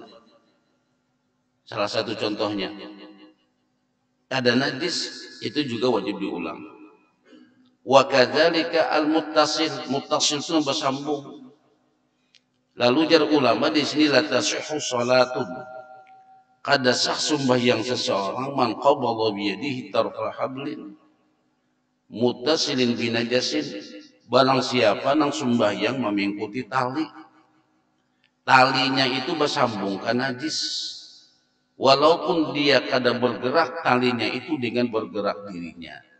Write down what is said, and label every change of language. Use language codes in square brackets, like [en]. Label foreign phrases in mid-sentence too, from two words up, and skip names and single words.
[bjn] Salah satu contohnya ada najis itu juga wajib diulang. [ar] وكذلك المتصل, [bjn] muttasil itu bersambung. Lalu jar ulama di sini [ar] لا تصح صلاة, [bjn] kada sah sembahyang seseorang [ar] من قبض بيده طرف حبل متصل بنجاسة, [bjn] barang siapa nang sembahyang memengkuti tali, talinya itu bersambung ke najis, walaupun dia kada bergerak, talinya itu dengan bergerak dirinya.